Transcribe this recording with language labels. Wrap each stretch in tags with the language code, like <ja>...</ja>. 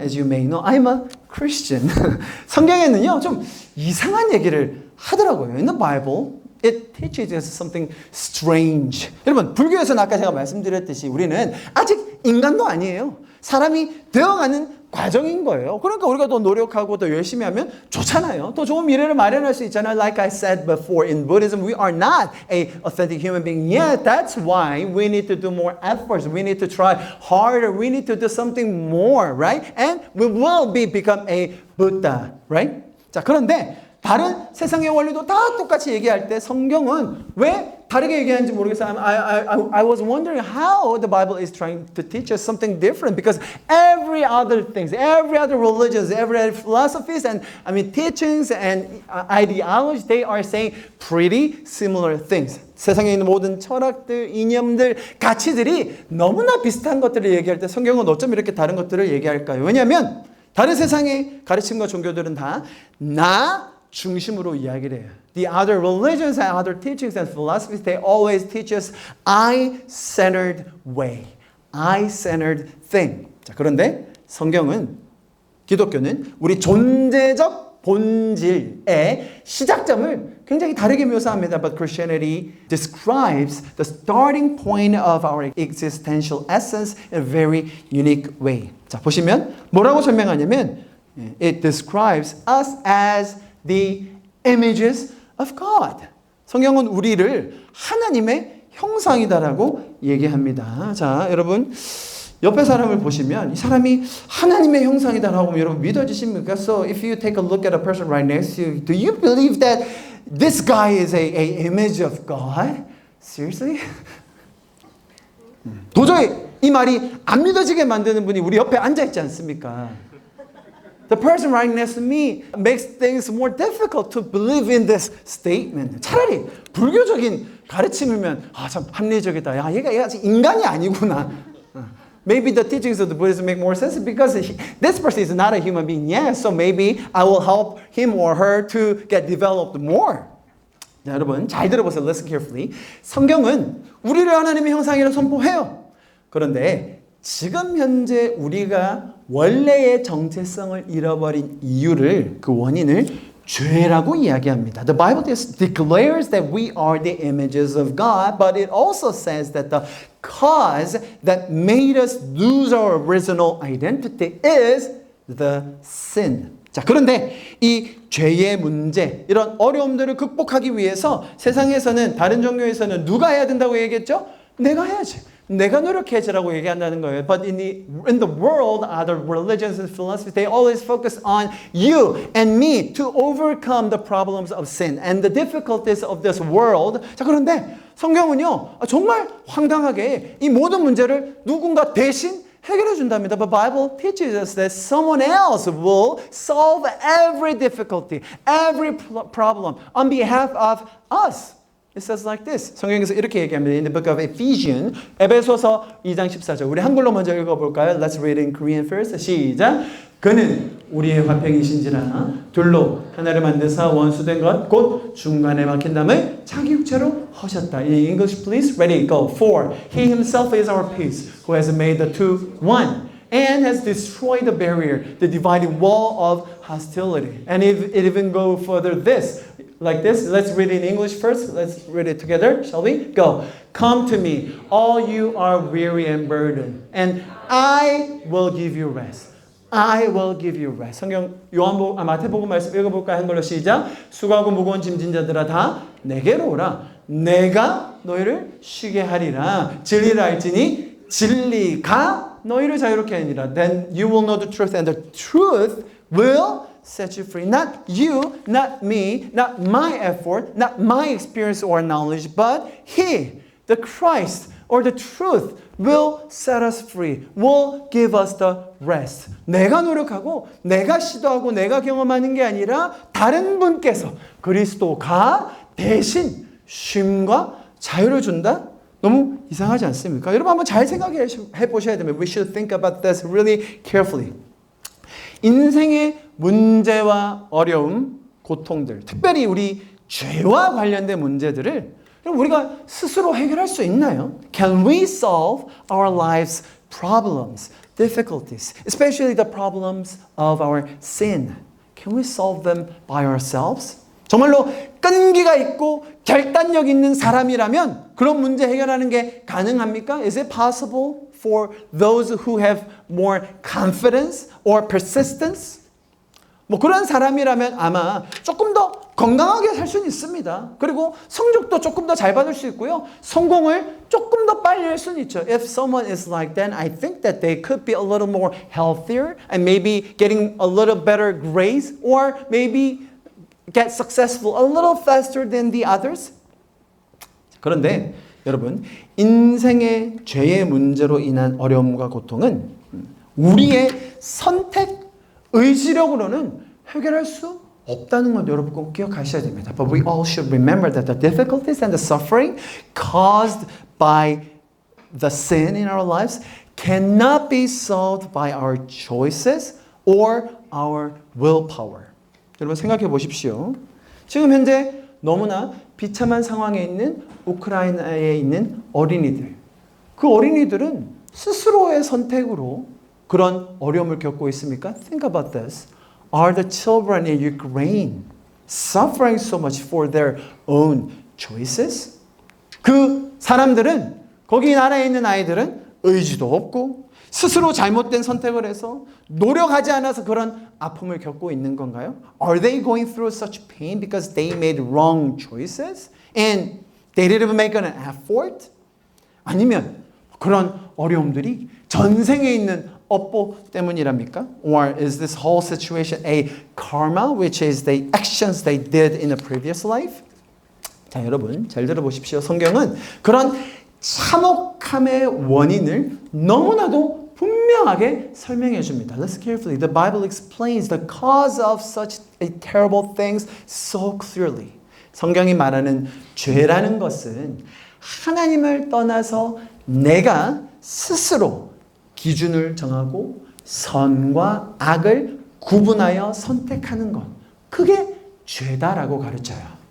<en>As you may know, I'm a Christian.</en> <ko>성경에는요, 좀 이상한 얘기를 하더라고요.</ko> <en>In the Bible, it teaches us something strange.</en> <ko>여러분, 불교에서는 아까 제가 말씀드렸듯이 우리는 아직 인간도 아니에요. 사람이 되어가는 과정인 거예요. 그러니까 우리가 더 노력하고 더 열심히 하면 좋잖아요. 더 좋은 미래를 마련할 수 있잖아요.</ko> <en>Like I said before, in Buddhism, we are not an authentic human being yet. That's why we need to do more efforts. We need to try harder. We need to do something more, right? And we will become a Buddha, right?</en> <ko>자, 그런데 다른 세상의 원리도 다 똑같이 얘기할 때 성경은 왜 다르게 얘기하는지 모르겠어요.</ko> <en>I was wondering how the Bible is trying to teach us something different because every other things, every other religions, every other philosophies and teachings and ideologies, they are saying pretty similar things.</en> <ko>세상에 있는 모든 철학들, 이념들, 가치들이 너무나 비슷한 것들을 얘기할 때 성경은 어쩜 이렇게 다른 것들을 얘기할까요? 왜냐하면 다른 세상의 가르침과 종교들은 다 나 중심으로 이야기를 해요.</ko> <en>The other religions and other teachings and philosophies, they always teach us I-centered way, I-centered thing.</en> <ko>자, 그런데 성경은, 기독교는 우리 존재적 본질의 시작점을 굉장히 다르게 묘사합니다.</ko> <en>But Christianity describes the starting point of our existential essence in a very unique way.</en> <ko>자, 보시면 뭐라고 설명하냐면</ko> <en>it describes us as the images of God.</en> <ko>성경은 우리를 하나님의 형상이다라고 얘기합니다. 자, 여러분 옆에 사람을 보시면 이 사람이 하나님의 형상이다라고 하면 여러분 믿어지십니까?</ko> <en>So if you take a look at a person right next to you, do you believe that this guy is a image of God? Seriously?</en> <ko>도저히 이 말이 안 믿어지게 만드는 분이 우리 옆에 앉아 있지 않습니까?</ko> <en>The person right next to me makes things more difficult to believe in this statement.</en> <ko>차라리 불교적인 가르침이면 참 합리적이다. 야, 얘가 인간이 아니구나.</ko> <en>Maybe the teachings of the Buddhism make more sense because this person is not a human being. Yes, so maybe I will help him or her to get developed more.</en> <ko>자, 여러분 잘 들어보세요.</ko> <en>Listen carefully.</en> <ko>성경은 우리를 하나님의 형상이라 선포해요. 그런데 지금 현재 우리가 원래의 정체성을 잃어버린 이유를, 그 원인을 죄라고 이야기합니다.</ko> <en>The Bible declares that we are the images of God, but it also says that the cause that made us lose our original identity is the sin.</en> <ko>자, 그런데 이 죄의 문제, 이런 어려움들을 극복하기 위해서 세상에서는, 다른 종교에서는 누가 해야 된다고 얘기했죠? 내가 해야지. 내가 노력해야지라고 얘기한다는 거예요.</ko> <en>But in the world, other religions and philosophies, they always focus on you and me to overcome the problems of sin and the difficulties of this world.</en> <ko>자, 그런데 성경은요, 정말 황당하게 이 모든 문제를 누군가 대신 해결해 준답니다.</ko> <en>But Bible teaches us that someone else will solve every difficulty, every problem on behalf of us. It says like this.</en> <ko>성경에서 이렇게 얘기합니다.</ko> <en>In the book of Ephesians,</en> <ko>에베소서 2장 14절. 우리 한글로 먼저 읽어볼까요?</ko> <en>Let's read in Korean first.</en> <ko>시작. 그는 우리의 화평이신지라 둘로 하나를 만드사 원수된 것 곧 중간에 막힌 담을 자기 육체로 하셨다.</ko> <en>In English, please. Ready, go. For he himself is our peace, who has made the two one, and has destroyed the barrier, the dividing wall of hostility. And if it even go further, this. Like this. Let's read it in English first. Let's read it together. Shall we? Go. Come to me, all you are weary and burdened, and I will give you rest. I will give you rest.</en> <ko>성경 마태복음 말씀 읽어볼까요? 한글로 시작. 수고하고 무거운 짐진 자들아 다 내게로 오라. 내가 너희를 쉬게 하리라. 진리를 알지니 진리가 너희를 자유롭게 하니라.</ko> <en>Then you will know the truth, and the truth will set you free. Not you, not me, not my effort, not my experience or knowledge, but He, the Christ, or the truth will set us free, will give us the rest.</en> <ko>내가 노력하고 내가 시도하고 내가 경험하는 게 아니라 다른 분께서, 그리스도가 대신 쉼과 자유를 준다? 너무 이상하지 않습니까? 여러분 한번 잘 생각해 보셔야 됩니다.</ko> <en>We should think about this really carefully.</en> <ko>인생의 문제와 어려움, 고통들, 특별히 우리 죄와 관련된 문제들을 우리가 스스로 해결할 수 있나요?</ko> <en>Can we solve our life's problems, difficulties, especially the problems of our sin? Can we solve them by ourselves?</en> <ko>정말로 끈기가 있고 결단력 있는 사람이라면 그런 문제 해결하는 게 가능합니까?</ko> <en>Is it possible for those who have more confidence or persistence?</en> <ko>뭐 그런 사람이라면 아마 조금 더 건강하게 살 수는 있습니다. 그리고 성적도 조금 더 잘 받을 수 있고요. 성공을 조금 더 빨리 할 수는 있죠.</ko> <en>If someone is like that, I think that they could be a little more healthier and maybe getting a little better grades or maybe get successful a little faster than the others.</en> <ko>그런데 여러분, 인생의 죄의 문제로 인한 어려움과 고통은 우리의 선택, 의지력으로는 해결할 수 없다는 건 여러분 꼭 기억하셔야 됩니다.</ko> <en>But we all should remember that the difficulties and the suffering caused by the sin in our lives cannot be solved by our choices or our willpower.</en> <ko>여러분 생각해 보십시오. 지금 현재 너무나 비참한 상황에 있는 우크라이나에 있는 어린이들. 그 어린이들은 스스로의 선택으로 그런 어려움을 겪고 있습니까?</ko> <en>Think about this. Are the children in Ukraine suffering so much for their own choices?</en> <ko>그 사람들은, 거기 나라에 있는 아이들은 의지도 없고 스스로 잘못된 선택을 해서 노력하지 않아서 그런 아픔을 겪고 있는 건가요?</ko> <en>Are they going through such pain because they made wrong choices and they didn't make an effort?</en> <ko>아니면 그런 어려움들이 전생에 있는 업보 때문이랍니까?</ko> <en>Or is this whole situation a karma, which is the actions they did in a previous life?</en> <ko>자, 여러분 잘 들어보십시오. 성경은 그런 참혹함의 원인을 너무나도 분명하게 설명해 줍니다.</ko> <en>Listen carefully. The Bible explains the cause of such terrible things so clearly.</en> <ko>성경이 말하는 죄라는 것은 하나님을 떠나서 내가 스스로 기준을 정하고 선과 악을 구분하여 선택하는 것. 그게 죄다라고 가르쳐요.</ko>